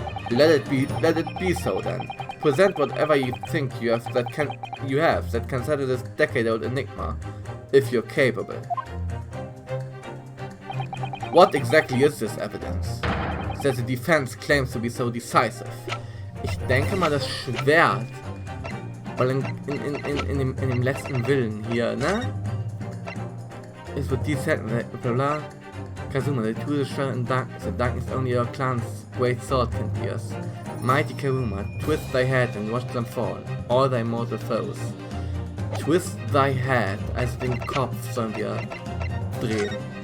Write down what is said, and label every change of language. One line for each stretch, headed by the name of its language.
English: Let it be so then. Present whatever you think you have that can settle this decade-old enigma, if you're capable. What exactly is this evidence that the defense claims to be so decisive?
German: Ich denke mal das Schwert, weil in dem letzten Willen hier, ne?
English: It would descend, blah blah. Kazuma, they threw the shell in darkness. The darkness only your clan's great sword can pierce. Mighty Karuma, twist thy head and watch them fall, all thy mortal foes. Twist thy head,
German: also den Kopf sollen wir drehen.